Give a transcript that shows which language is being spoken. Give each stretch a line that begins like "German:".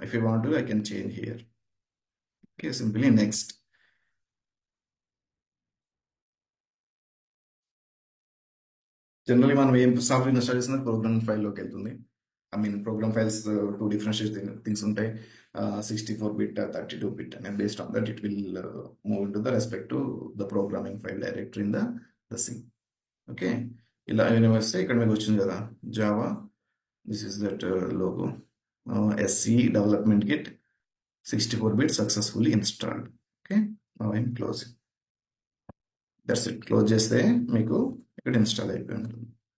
English: If you want I can change here. Okay, simply next.
Telugu: Generally మనం ఏం software install చేసిన programme ఫైల్లోకి వెళ్తుంది.
English: I mean
Telugu: programme files two different things ఉంటాయి.
English: 64-bit 32-bit and based on that it will move into the respect to the programming file directory in the C.
Telugu: Okay, ఇలా ఏమైనా వస్తే ఇక్కడ మీకు వచ్చింది కదా Java,
English: this is that logo,
Telugu: SC development kit 64-bit successfully installed.
English: Okay, I'm closing. That's it.
Telugu: Close చేస్తే మీకు ఇక్కడ ఇన్స్టాల్ అయిపోయి ఉంటుంది.